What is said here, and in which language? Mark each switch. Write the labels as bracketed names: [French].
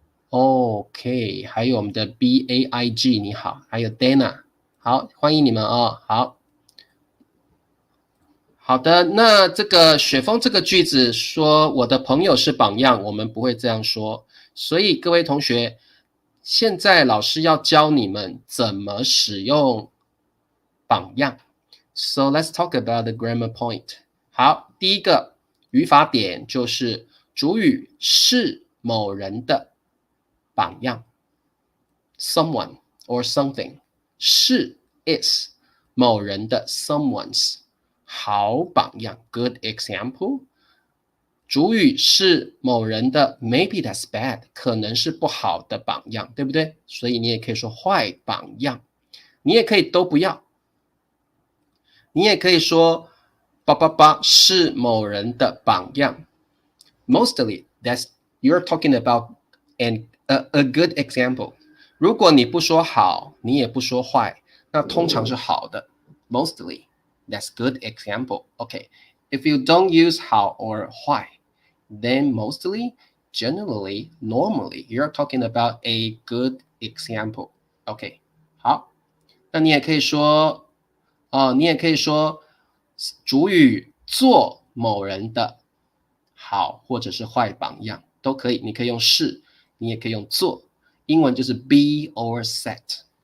[Chinese] OK， 还有我们的 BAIG 你好，还有 Dana， 好，欢迎你们好的，那这个雪峰这个句子说我的朋友是榜样，我们不会这样说，所以各位同学，现在老师要教你们怎么使用榜样。 [English] So let's talk about the grammar point。 [Chinese] 好，第一个语法点就是主语是某人的榜样 [English] someone or something， [Chinese] 是 [English] is [Chinese] 某人的 [English] someone's [Chinese] 好榜样 [English] good example， [Chinese] 主语是某人的 [English] maybe that's bad [Chinese] 可能是不好的榜样，对不对？所以你也可以说坏榜样，你也可以都不要，你也可以说八八八是某人的榜样 [English] mostly that's you're talking about a good example。 [Chinese] 如果你不说好，你也不说坏，那通常是好的 [English] mostly that's good example。 OK， if you don't use 好 or 坏 then mostly generally normally you're talking about a good example。 [Chinese] OK， 好，那你也可以说你也可以说主语做某人的好或者是坏榜样都可以，你可以用是，你也可以用做，英文就是 [English] be or set。